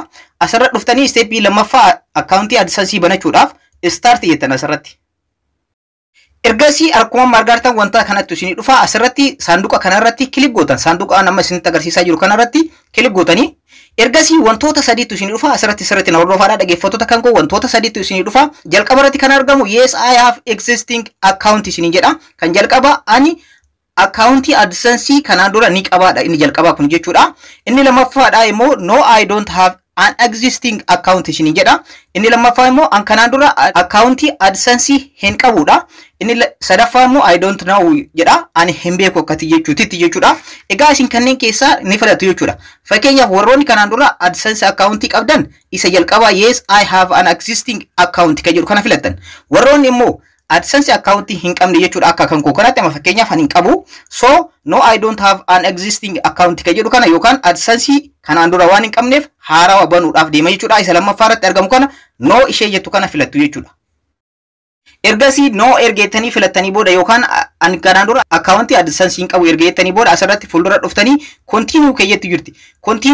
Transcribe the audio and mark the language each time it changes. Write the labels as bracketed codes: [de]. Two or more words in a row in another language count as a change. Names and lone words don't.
[om] Asirratti dhuftanii steppii lammaffaa akkaawuntii AdSense banachuudhaaf start jettan asirratti. Ergasii akkuma argartan wanta kanatti isin dhufa asirratti saanduqa kanarratti kilik gootan. Saanduqa amma isinitti agarsiisaa jiru kanarratti kilik gootanii ergasii wantoota sadiitu isin dhufa asirratti sirriitti na hordofaadha dhaggeeffattoota kan koo wantoota sadiitu isin dhufa. Jalqaba irratti kan argamu [en] yes I have existing account [om] isin jedha. Kan jalqaba ani akkaawuntii AdSense kanaan dura ni qabaadha inni jalqaba kun jechuudha. Inni lammaffaadha immoo [en] no I don't have an existing account [om] isin jedha. Inni lammaffaa immoo an kanaan dura akkaawuntii AdSense hin qabudha. Inni sadaffaa immoo [en] I don't know [om] jedha. Ani hin beeku akkati jechuudha. Egaa isin kanneen keessaa ni filatu jechuudha. Fakkeenyaaf warroonni kanaan dura AdSense akkaawuntii qabdan isa jalqabaa [en] yes I have an existing account [om] ka jedhu kana filattan. Warroonni immoo AdSense akkaawuntii hin qabne jechuudha akka kan koo kanatti amma fakkeenyaaf ani hin qabu. So [en] no I don't have an existing account [om] ka jedhu kana yookaan AdSense kanaan dura waan hin qabneef haarawaa banuudhaaf deema jechuudha. Isa lammaffaa irratti argamu kana no ishee jettu kana filattu jechuudha. Ergasii no ergeettanii filattanii booda yookaan an kanaan dura akkaawuntii AdSense hin qabu ergeettanii booda asirratti fuuldura dhuftanii continue ka jettu jirti.